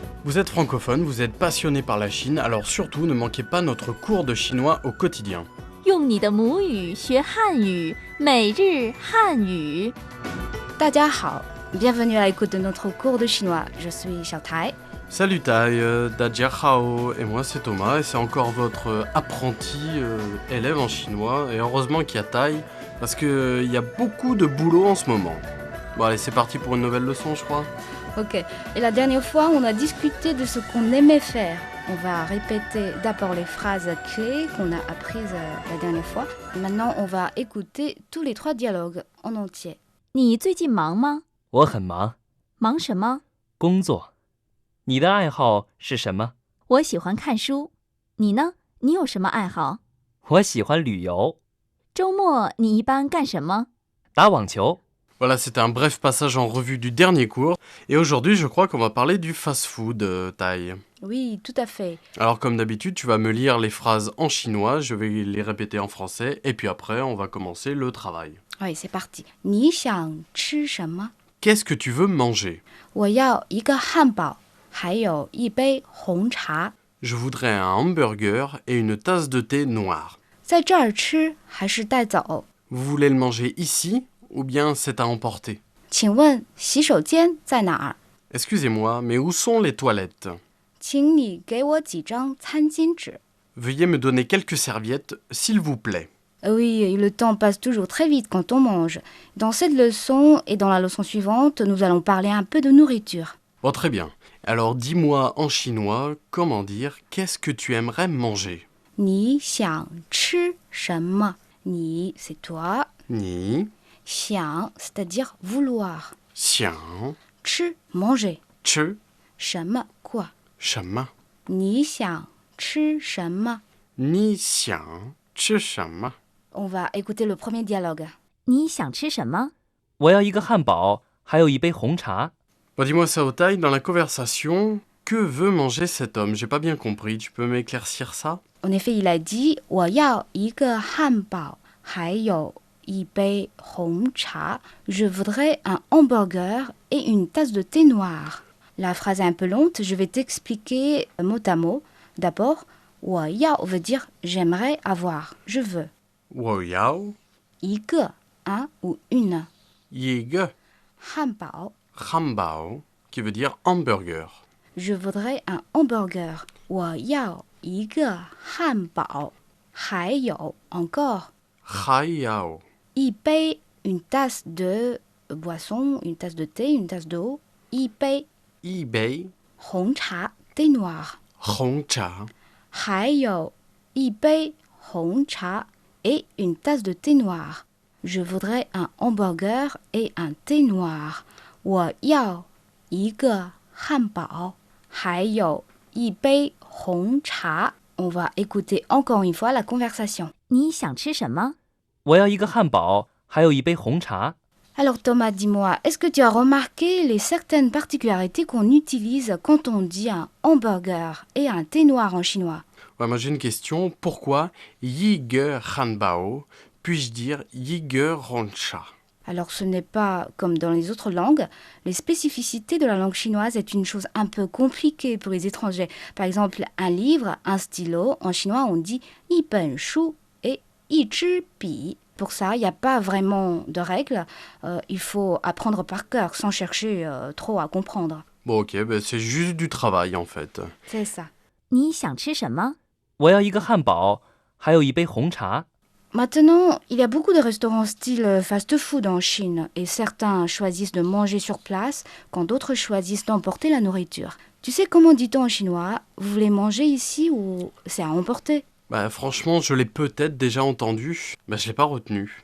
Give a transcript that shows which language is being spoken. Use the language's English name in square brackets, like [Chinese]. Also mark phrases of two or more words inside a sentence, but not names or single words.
[French] Vous êtes francophone, vous êtes passionné par la Chine, alors surtout ne manquez pas notre cours de chinois au quotidien. [Chinese] 用你的母语学汉语，每日汉语。大家好, [French] bienvenue à l'écoute de notre cours de chinois. Je suis Xiao Tai. Salut Tai, [Chinese] 大家好, [French] et moi c'est Thomas, et c'est encore votre apprenti élève en chinois, et heureusement qu'il y a Tai, parce qu'il y a beaucoup de boulot en ce moment. Bon allez, c'est parti pour une nouvelle leçon, je crois. Ok, et la dernière fois, on a discuté de ce qu'on aimait faire. On va répéter d'abord les phrases clés qu'on a apprises la dernière fois. Maintenant, on va écouter tous les 3 dialogues en entier. [Chinese] 你最近忙吗？我很忙，忙什么？工作。你的爱好是什么？我喜欢看书。你呢？你有什么爱好？我喜欢旅游，周末你一般干什么？打网球。 [French] Voilà, c'était un bref passage en revue du dernier cours, et aujourd'hui je crois qu'on va parler du fast-food, Tai. Oui, tout à fait. Alors comme d'habitude, tu vas me lire les phrases en chinois, je vais les répéter en français, et puis après on va commencer le travail. Oui, c'est parti. [Chinese] 你想吃什么？ [French] Qu'est-ce que tu veux manger? [Chinese] 我要一个汉堡，还有一杯红茶。 [French] Je voudrais un hamburger et une tasse de thé noir. [Chinese] 在这儿吃还是带走？ [French] Vous voulez le manger ici ou bien c'est à emporter? [Chinese] 请问洗手间在哪儿？ [French] Excusez-moi, mais où sont les toilettes? [Chinese] 请你给我几张餐巾纸。 [French] Veuillez me donner quelques serviettes, s'il vous plaît. Oui, le temps passe toujours très vite quand on mange. Dans cette leçon et dans la leçon suivante, nous allons parler un peu de nourriture. Bon, très bien. Alors dis-moi en chinois comment dire qu'est-ce que tu aimerais manger? [Chinese] 你想吃什么？你 [French] c'est toi. Ni, 想 c'est-à-dire vouloir. xiang, 吃 manger. che, 什么 quoi? shama. [Chinese] 你想吃什么？你想吃什么. [French] On va écouter le premier dialogue. [Chinese] 你想吃什么？我要一个汉堡，还有一杯红茶。 [French] Bon, dis-moi ça au taille, dans la conversation, que veut manger cet homme? J'ai pas bien compris, tu peux m'éclaircir ça? En effet, il a dit [Chinese] 我要一个汉堡，还有一杯红茶. [French] Je voudrais un hamburger et une tasse de thé noir. La phrase est un peu longue, je vais t'expliquer mot à mot. D'abord, [Chinese] 我要 [French] veut dire j'aimerais avoir, je veux. [Chinese] 我要, [French] 一个 un ou une. yige, 汉堡 hambao, qui veut dire hamburger. je voudrais un hamburger. [Chinese] 我要一个汉堡，还有 encore 还要, [French] 一杯 une tasse de boisson, une tasse de thé, une tasse d'eau. 一杯 ibei, 红茶 thé noir. hongcha, [Chinese] 还有一杯红茶 [French] et une tasse de thé noir. Je voudrais un hamburger et un thé noir. [Chinese] 我要一个汉堡，还有一杯红茶. [French] On va écouter encore une fois la conversation. [Chinese] 你想吃什么？我要一个汉堡，还有一杯红茶。 [French] Alors Thomas, dis-moi, est-ce que tu as remarqué les certaines particularités qu'on utilise quand on dit un hamburger et un thé noir en chinois? Ouais, moi j'ai une question. Pourquoi [Chinese] 一个汉堡 [French] puis-je dire [Chinese] 一个红茶? [French] Alors ce n'est pas comme dans les autres langues. Les spécificités de la langue chinoise est une chose un peu compliquée pour les étrangers. Par exemple, un livre, un stylo, en chinois on dit [Chinese] 一本书 [French] et [Chinese] 一支笔. [French] Pour ça, il n'y a pas vraiment de règles. Il faut apprendre par cœur sans chercher trop à comprendre. Bon ok, ben c'est juste du travail en fait. C'est ça. [Chinese] 你想吃什么？我要一个汉堡，还有一杯红茶。 [French] Maintenant, il y a beaucoup de restaurants style fast-food en Chine et certains choisissent de manger sur place quand d'autres choisissent d'emporter la nourriture. Tu sais comment dit-on en chinois? Vous voulez manger ici ou c'est à emporter? Bah franchement, je l'ai peut-être déjà entendu, mais je l'ai pas retenu.